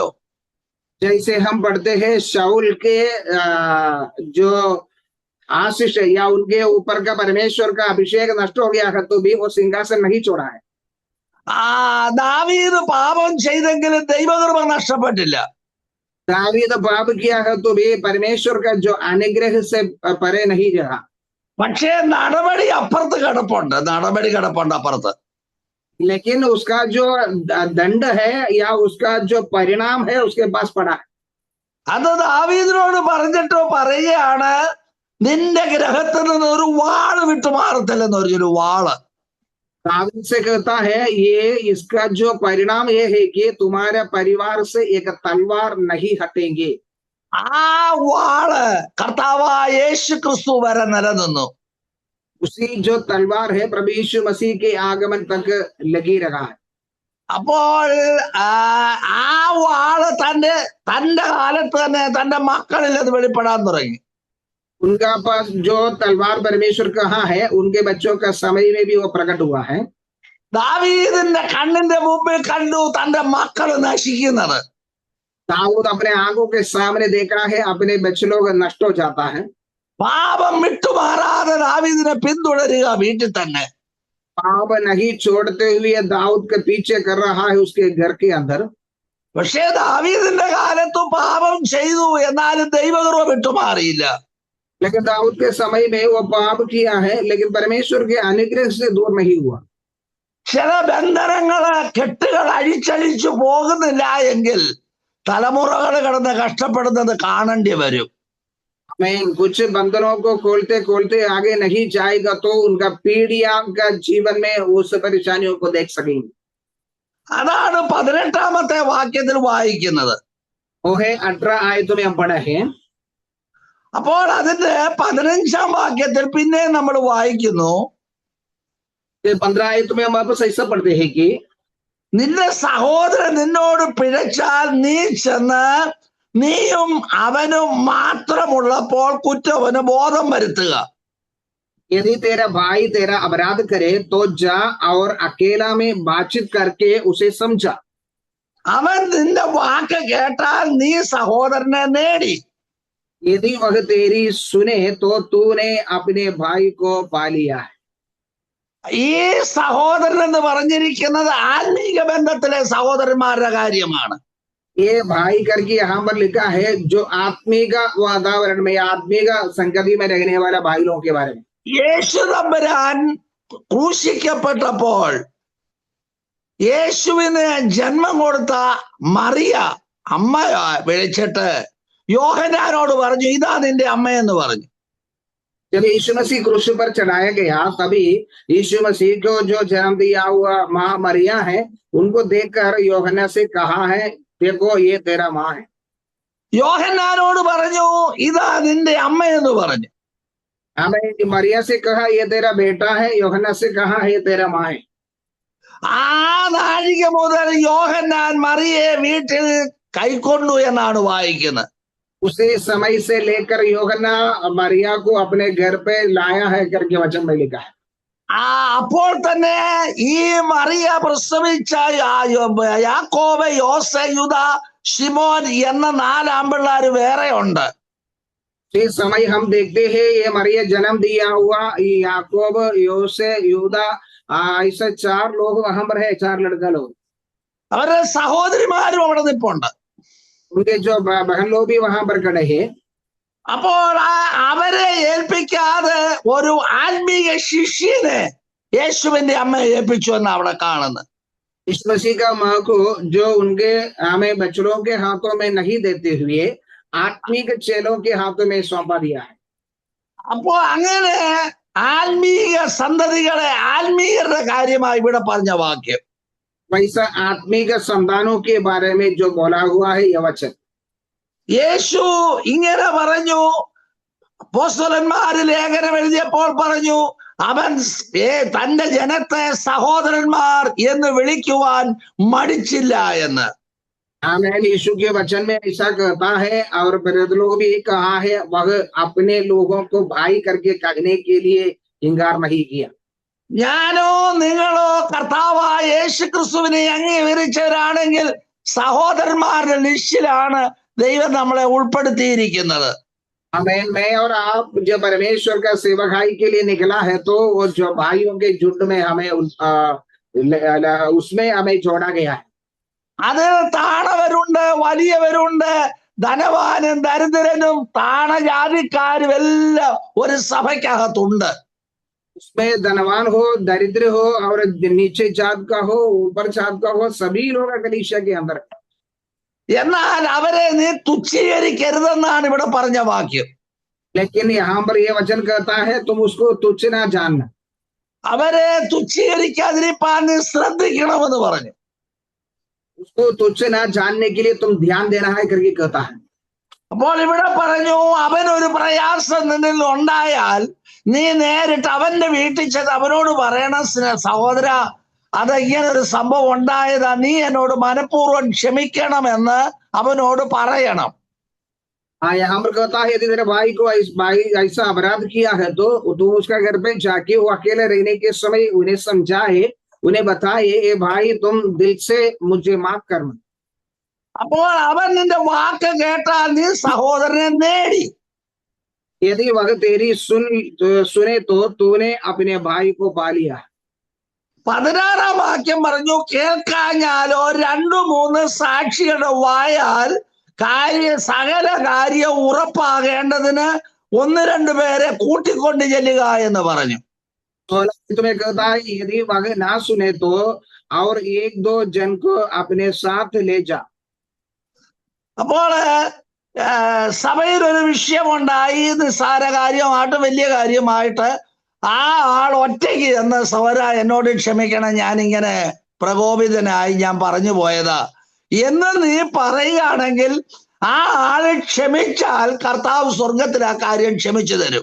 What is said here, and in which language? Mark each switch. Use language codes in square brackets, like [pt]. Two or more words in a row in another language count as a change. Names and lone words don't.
[hi] जैसे हम पढ़ते हैं शाऊल के जो आशीष है या उनके ऊपर का परमेश्वर का अभिषेक नष्ट हो गया है तो भी वो सिंहासन नहीं छोड़ा है। [ml] ദാവീദ് പാപം ചെയ്തെങ്കിലും ദൈവകൃപ നഷ്ടപ്പെട്ടില്ല. [hi] दावीद पाप किया है तो भी परमेश्वर का जो अनुग्रह से परे नहीं रहा। [ml] പക്ഷേ നടപടി അപ്പുറത്ത് കിടപ്പുണ്ട് അപ്പുറത്ത്. [hi] लेकिन उसका जो दंड है या उसका जो परिणाम है उसके पास पड़ा है। [ml] അത് ദാവീദിനോട് പറഞ്ഞിട്ട് പറയുകയാണ്, നിന്റെ ഗ്രഹത്തിൽ നിന്ന് ഒരു വാള് വിട്ടുമാറത്തില്ലെന്ന് പറഞ്ഞൊരു വാള്. [hi] दावीद से कहता है ये इसका जो परिणाम ये है कि तुम्हारे परिवार से एक तलवार नहीं हटेंगे। [ml] ആ വാള് കർത്താവായ യേശു ക്രിസ്തു വരെ നിലനിന്നു. [hi] उसी जो तलवार है प्रभु यीशु मसीह के आगमन तक लगी रहा है। [ml] അപ്പോൾ ആ വാള് തന്റെ കാലത്ത് തന്നെ തന്റെ മക്കളിൽ അത് വെളിപ്പെടാൻ തുടങ്ങി. [hi] उनका पास जो तलवार परमेश्वर कहाँ है उनके बच्चों का समय में भी वो प्रकट हुआ है। [ml] ദാവീദിന്റെ കണ്ണിന്റെ മുമ്പിൽ കണ്ടു തന്റെ മക്കൾ നശിക്കുന്നത്. [hi] दाऊद अपने आंखों के सामने देखा है अपने बच्चे लोग नष्ट हो जाता है। [ml] പാപം വിട്ടുമാറാതെ ദാവീദിനെ പിന്തുടരുക വീട്ടിൽ തന്നെ. [hi] पाप नहीं छोड़ते हुए दाऊद के पीछे कर रहा है उसके घर के अंदर। [ml] പക്ഷേ ദാവീദിന്റെ കാലത്തും പാപം ചെയ്തു, എന്നാലും ദൈവകൃപ വിട്ടുമാറിയില്ല. [hi] लेकिन दाऊद के समय में वो पाप किया है लेकिन परमेश्वर के अनुग्रह से दूर नहीं हुआ। [ml] ചില ബന്ധനങ്ങള് കെട്ടുകൾ അഴിച്ചഴിച്ചു പോകുന്നില്ല എങ്കിൽ തലമുറകൾ കിടന്ന് കഷ്ടപ്പെടുന്നത് കാണേണ്ടി വരും. [hi] मैं कुछ बंधनों को खोलते खोलते आगे नहीं जाएगा तो उनका पीढ़ियां का जीवन में उस परेशानियों को देख सकेंगे। [ml] അതാണ് 18ാമത്തെ വാക്യത്തിൽ വായിക്കുന്നത്. [hi] वो है 18 आयतों में हम पढ़े हैं। [ml] അപ്പോൾ അതിന്റെ 15ാം വാക്യത്തിൽ പിന്നെ നമ്മൾ വായിക്കുന്നു, [hi] 15 आयतों में हम वापस ऐसा पढ़ते हैं कि [ml] നിന്റെ സഹോദരൻ നിന്നോട് പിഴച്ചാൽ നീ ചെന്ന് നീയും അവനും മാത്രമുള്ളപ്പോൾ കുറ്റവന് ബോധം വരുത്തുക. [hi] यदि तेरा भाई तेरा अपराध करे तो जा और अकेला में बातचीत करके उसे समझा। [ml] അവൻ നിന്റെ വാക്ക് കേട്ടാൽ നീ സഹോദരനെ നേടി. [hi] यदि वह तेरी सुने तो तूने अपने भाई को पा लिया है। [ml] ഈ സഹോദരൻ എന്ന് പറഞ്ഞിരിക്കുന്നത് ആത്മീക ബന്ധത്തിലെ സഹോദരന്മാരുടെ കാര്യമാണ്. [hi] ये भाई करके यहाँ पर लिखा है जो आत्मिक वातावरण में आत्मिक संगति में रहने वाला भाई लोगों के बारे में। [ml] യേശു തമ്പുരാൻ ക്രൂശിക്കപ്പെട്ടപ്പോൾ യേശുവിന് ജന്മം കൊടുത്ത മറിയ അമ്മ വിളിച്ചിട്ട് യോഹന്നാനോട് പറഞ്ഞു, ഇതാ നിന്റെ അമ്മയെന്ന് പറഞ്ഞു. [hi] जब यीशु मसीह क्रूस पर चढ़ाया गया तभी यीशु मसीह को जो जन्म दिया हुआ माँ मरिया है उनको देखकर योहन्ना से कहा है, देखो ये तेरा माँ है। [ml] യോഹന്നാനോട് പറഞ്ഞു, ഇതാ നിന്റെ അമ്മയെന്ന് പറഞ്ഞു. [hi] हमें मरिया से कहा ये तेरा बेटा है, യോഹन्ना से कहा ये तेरा माँ है। [ml] ആ നാഴിക മുതൽ യോഹന്നാൻ മറിയെ വീട്ടിൽ കൈക്കൊണ്ടു എന്നാണ് വായിക്കുന്നത്. [hi] उसी समय से लेकर യോഹന്നാ मरिया को अपने घर पे लाया है करके वचन में लिखा है। [ml] അപ്പോൾ തന്നെ ഈ മറിയ പ്രസവിച്ച യാക്കോബ്, യോസെ, യൂദ, ശിമോൻ എന്ന 4 ആൺപിള്ളാര് വേറെ ഉണ്ട്. [hi] इस समय हम देखते हैं ये मरिया जन्म दिया हुआ याकूब, योसे, यूदा, ऐसे 4 लोग वहां पर है, 4 लड़का लोग। [ml] അവരുടെ സഹോദരിമാരും അവിടെ നിൽപ്പുണ്ട്. [hi] उनके जो बहन लोग भी वहां पर खड़े हैं। [ml] അപ്പോൾ അവരെ ഏൽപ്പിക്കാതെ ഒരു ആത്മീയ ശിഷ്യനെ യേശുവിന്റെ അമ്മയെ ഏൽപ്പിച്ചു എന്ന് അവിടെ കാണുന്നത്. [hi] इस मसीह का माँ को जो उनके हमें बच्चों के हाथों में नहीं देते हुए आत्मिक चेलों के हाथों में सौंपा दिया है। [ml] അപ്പോ അങ്ങനെ ആത്മീയ സന്തതികളെ ആത്മീയരുടെ കാര്യമായി ഇവിടെ പറഞ്ഞ വാക്യം. [hi] वैसा आत्मिक संतानों के बारे में जो बोला हुआ है यह वचन, [ml] യേശു ഇങ്ങനെ പറഞ്ഞു. അപ്പോസ്തലന്മാര് ലേഖനം എഴുതിയപ്പോൾ പറഞ്ഞു, അവൻ തന്റെ ജനത്തെ സഹോദരന്മാർ എന്ന് വിളിക്കുവാൻ മടിച്ചില്ല എന്ന്. [hi] आमेन। यीशु के वचन में ऐसा कहता है और प्रेरित लोग भी कहा है, वह अपने लोगों को भाई करके कहने के लिए इंकार नहीं किया। [ml] ഞാനോ നിങ്ങളോ കർത്താവായ യേശു ക്രിസ്തുവിനെ അംഗീകരിച്ചവരാണെങ്കിൽ സഹോദരന്മാരുടെ ലിസ്റ്റിലാണ് ദൈവം നമ്മളെ ഉൾപ്പെടുത്തിയിരിക്കുന്നത്. [hi] आमेन। मैं और आप जो परमेश्वर का सेवकाई के लिए निकला है तो वो जो भाइयों के झुंड में हमें उसमें हमें जोड़ा गया है। [ml] അത് താണവരുണ്ട്, വലിയവരുണ്ട്, ധനവാനും ദരിദ്രനും താണജാതിക്കാരും എല്ലാം ഒരു സഭയ്ക്കകത്തുണ്ട്. [hi] उसमें धनवान हो, दरिद्र हो और नीचे जात का हो, ऊपर जात का हो, सभी लोग कलीसिया के अंदर। [ml] എന്നാൽ അവരെ നീ തുച്ഛീകരിക്കരുതെന്നാണ് ഇവിടെ പറഞ്ഞ വാക്യം. [hi] लेकिन यहाँ पर यह वचन कहता है तुम उसको तुच्छ ना जानना। [ml] അവരെ തുച്ഛീകരിക്കാതിരിപ്പാൻ നീ ശ്രദ്ധിക്കണമെന്ന് പറഞ്ഞു. [hi] उसको तुच्छ ना जानने के लिए तुम ध्यान देना है करके कहता है। [ml] അപ്പോൾ ഇവിടെ പറഞ്ഞു, അവനൊരു പ്രയാസം നിന്നിൽ ഉണ്ടായാൽ നീ നേരിട്ട് അവന്റെ വീട്ടിൽ ചെന്ന് അവനോട് പറയണം, സഹോദര അത് ഇങ്ങനെ ഒരു സംഭവം ഉണ്ടായതാ, നീ എന്നോട് മനഃപൂർവ്വം ക്ഷമിക്കണമെന്ന് അവനോട് പറയണം. [hi] यहाँ पर कहता है यदि तेरे भाई को ऐसा अपराध किया है तो तुम उसका घर पे जाके वो अकेले रहने के समय उन्हें समझाए, उन्हें बताए, ये भाई तुम दिल से मुझे माफ करना। [ml] അപ്പോൾ അവൻ നിന്റെ വാക്ക് കേട്ടാൽ നീ സഹോദരനെ നേടി. [hi] यदि वह तेरी सुने तो तूने अपने भाई को पा लिया। [ml] 16 വാക്യം പറഞ്ഞു, കേൾക്കാഞ്ഞാലോ 2-3 സാക്ഷികളുടെ വായാൽ സകല കാര്യം ഉറപ്പാകേണ്ടതിന് 1-2 പേരെ കൂട്ടിക്കൊണ്ട് ചെല്ലുക എന്ന് പറഞ്ഞു. [hi] तुम्हें कहता है यदि वह ना सुने तो और 1-2 जन को अपने साथ ले जा। [ml] അപ്പോൾ സഭയിൽ ഒരു വിഷയമുണ്ടായി, നിസ്സാര കാര്യമായിട്ട് വലിയ കാര്യമായിട്ട് ആ ആൾ ഒറ്റയ്ക്ക് എന്ന് സഹോദര എന്നോട് ക്ഷമിക്കണം, ഞാനിങ്ങനെ പ്രകോപിതനായി ഞാൻ പറഞ്ഞു പോയതാ എന്ന് നീ പറയുകയാണെങ്കിൽ ആ ആള് ക്ഷമിച്ചാൽ കർത്താവ് സ്വർഗത്തിൽ ആ കാര്യം ക്ഷമിച്ചു തരും.